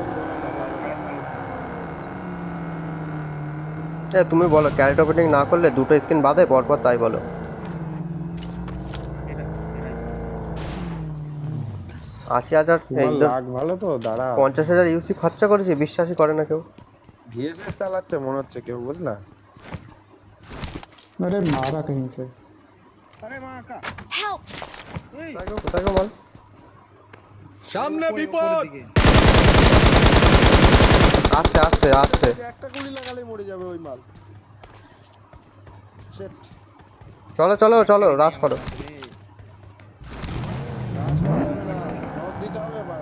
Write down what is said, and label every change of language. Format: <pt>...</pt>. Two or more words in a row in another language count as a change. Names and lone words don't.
<bn>এ তুমি বলো,</bn> <en>character opening</en> <bn>না করলে দুটো স্কিন বাদে পরপর, তাই বলো। এটা 80,000 লাগ ভালো তো, দাঁড়া 50,000 ইউসি খরচা করেছি, বিশ্বাসই করে না কেউ। ভিএসএস চালাচ্ছে মনে হচ্ছে কেউ, বুঝলা?</bn> <hi>अरे मारा कहीं से। अरे माँ का</hi> <en>Help!</en> <bn>এই কোথায় গো বল? সামনে উপরে- বিপদ উপরের দিকে। আসছে আসছে আসছে। একটা গুলি লাগালেই মরে যাবে ওই মাল। Shit. চলো চলো চলো রাশ করো। এই, রাশ করা যাবে না। নক দিতে হবে বাড়া।</bn>